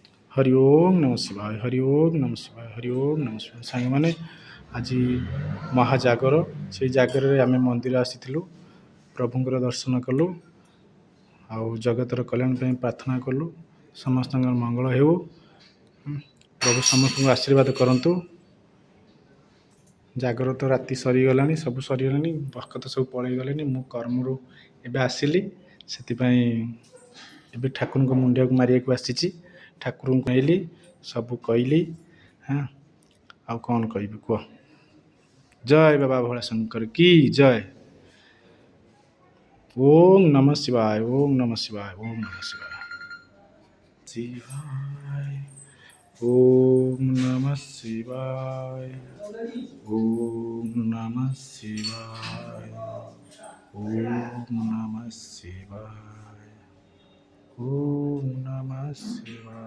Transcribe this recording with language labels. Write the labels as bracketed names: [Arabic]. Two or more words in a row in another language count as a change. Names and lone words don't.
[Sanskrit] हरि ओम नमः शिवाय हरि ओम नमः शिवाय हरि ओम नमः शिवाय [Odia] ସାଙ୍ଗମାନେ ଆଜି ମହାଜାଗର ସେଇ ଜାଗରରେ ଆମେ ମନ୍ଦିର ଆସିଥିଲୁ ପ୍ରଭୁଙ୍କର ଦର୍ଶନ କଲୁ ଆଉ ଜଗତର କଲ୍ୟାଣ ପାଇଁ ପ୍ରାର୍ଥନା କଲୁ ସମସ୍ତଙ୍କର ମଙ୍ଗଳ ହେଉ ପ୍ରଭୁ ସମସ୍ତଙ୍କୁ ଆଶୀର୍ବାଦ କରନ୍ତୁ ଜାଗର ତ ରାତି ସରିଗଲାଣି ସବୁ ସରିଗଲାଣି ଭକ୍ତ ସବୁ ପଳେଇଗଲେଣି ମୁଁ କର୍ମରୁ ଏବେ ଆସିଲି ସେଥିପାଇଁ ଏବେ ଠାକୁରଙ୍କ ମୁଣ୍ଡିଆକୁ ମାରିବାକୁ ଆସିଛି ଠାକୁରଙ୍କୁ କହିଲି ସବୁ କହିଲି ହଁ ଆଉ କ'ଣ କହିବି କୁହ ଜୟ ବାବା ଭୋଳାଶଙ୍କର କି ଜୟ [Sanskrit] ओम नमः शिवाय ओम नमः शिवाय ओम नमः शिवाय शिवाय ओम नमः शिवाय ओम नमः शिवाय ओम नमः शिवाय ओम नमः शिवाय।